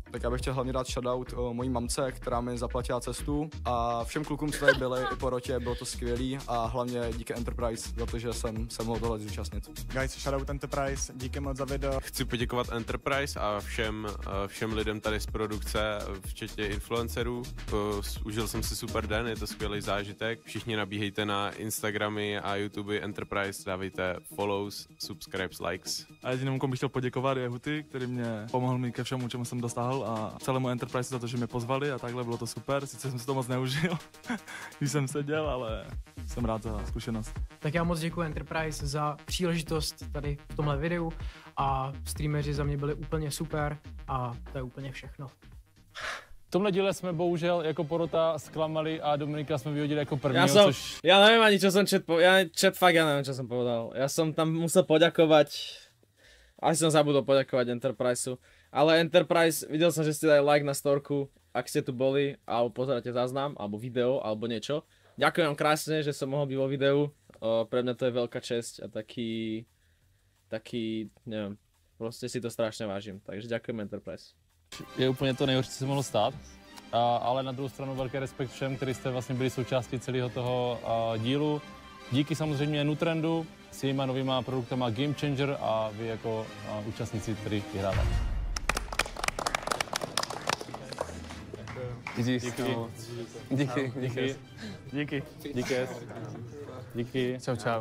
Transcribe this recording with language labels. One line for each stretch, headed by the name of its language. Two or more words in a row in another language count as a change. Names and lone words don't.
Czech: Tak já bych chtěl hlavně dát shoutout mojí mamce, která mi zaplatila cestu a všem klukům, co tady byli i po rotě, bylo to skvělý a hlavně díky Enterprise za to, že jsem se mohl tohle zúčastnit.
English: Guys, shoutout
Czech: Enterprise, díky moc za video. Chci poděkovat Enterprise a všem lidem tady z produkce, včetně influencerů. Užil jsem si super den, je to skvělý zážitek. Všichni nabíhejte na Instagramy a YouTube Enterprise, dávejte
English: follows, subscribes, likes.
Czech: A jedinému, komu bych chtěl poděkovat, je Huty, který mě pomohl mi ke všemu, čemu jsem dostal a celému Enterprise za to, že mě pozvali a takhle, bylo to super. Sice jsem si to moc neužil, když jsem seděl, ale jsem rád za zkušenost. Tak já moc děkuji Enterprise za příležitost tady v tomhle videu a streameři za mě byli úplně super a to je úplně všechno. V tomhle díle jsme bohužel jako porota zklamali a Dominika jsme vyhodili jako prvního,
Slovak: Ja neviem ani, čo som chat fakt ja neviem, čo som povedal. Ja som tam musel poďakovať Asi som zabudol poďakovať Enterpriseu. Ale Enterprise, videl som, že ste dali like na storku, ak ste tu boli, alebo pozeráte záznam, alebo video, alebo niečo. Ďakujem vám krásne, že som mohol byť vo videu. Pre mňa to je veľká česť a taký, neviem, proste si to strašne vážim. Takže ďakujem Enterprise.
Czech: Je úplně to nejhorší, co se mohlo stát. Ale na druhou stranu velký respekt všem, kteří jste vlastně byli součástí celého toho dílu. Díky samozřejmě Nutrendu s jejíma novýma produktama Game Changer a vy jako účastníci, kteří vyhráváte. Díky. Čau.